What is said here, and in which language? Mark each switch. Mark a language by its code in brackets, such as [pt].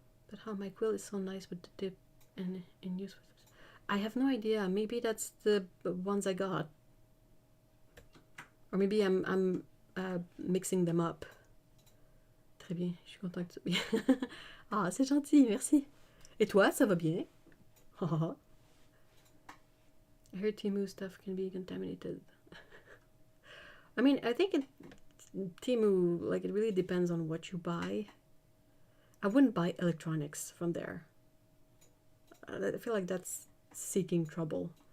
[en] But how my quill is so nice with the dip and in use with... I have no idea. Maybe that's the ones I got. Or maybe I'm mixing them up. [fr] Très bien, je suis contente que ça... Ah, c'est gentil, merci. Et toi, ça va bien? [en] I heard Temu stuff can be contaminated. I mean, I think Temu, like, it really depends on what you buy. I wouldn't buy electronics from there. I feel like that's seeking trouble.